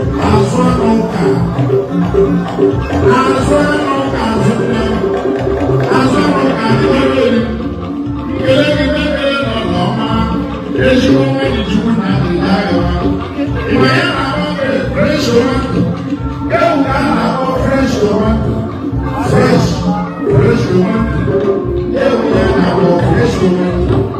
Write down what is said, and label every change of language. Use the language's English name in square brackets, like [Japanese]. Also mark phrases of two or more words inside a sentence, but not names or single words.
[Igbo] Azụ anụ ụka. Azụ anụ ụka, azụ nne m. Azụ anụ ụka, ndị nwere olu. Nkele gị, nkele nọ n'ọma. Ezigbo nwa dị Chukwu na-adị n'agha. [Yoruba] Ìwé yẹn máa bọ̀ [English] fresh tomato. [Yoruba] Ewu ká máa bọ̀ [English] fresh tomato. Fresh, fresh tomato. [Yoruba] Ewu yẹn máa bọ̀ [English] fresh tomato.